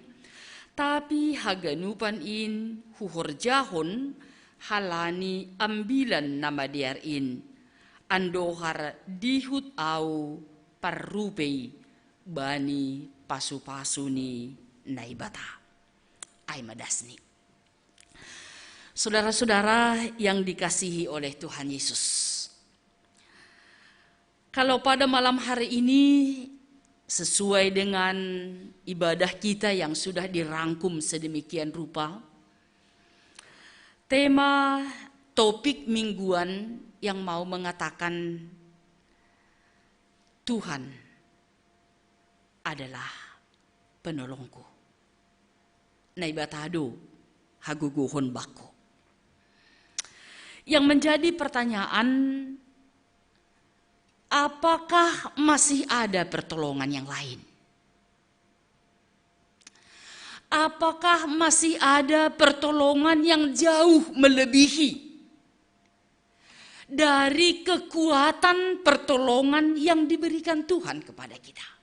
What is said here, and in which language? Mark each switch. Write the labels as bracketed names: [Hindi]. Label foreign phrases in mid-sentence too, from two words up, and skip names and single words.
[Batak Simalungun] Tapi haganupan in huhorjahon halani ambilan nama diarin. Andohar dihut au parrupei bani pasu-pasuni naibata. Ay madasni. [Indonesian] Saudara-saudara yang dikasihi oleh Tuhan Yesus. Kalau pada malam hari ini sesuai dengan ibadah kita yang sudah dirangkum sedemikian rupa, tema topik mingguan yang mau mengatakan Tuhan adalah penolongku. [Batak Simalungun] Naibatado haguguhon bako. [Indonesian] Yang menjadi pertanyaan, apakah masih ada pertolongan yang lain? Apakah masih ada pertolongan yang jauh melebihi dari kekuatan pertolongan yang diberikan Tuhan kepada kita?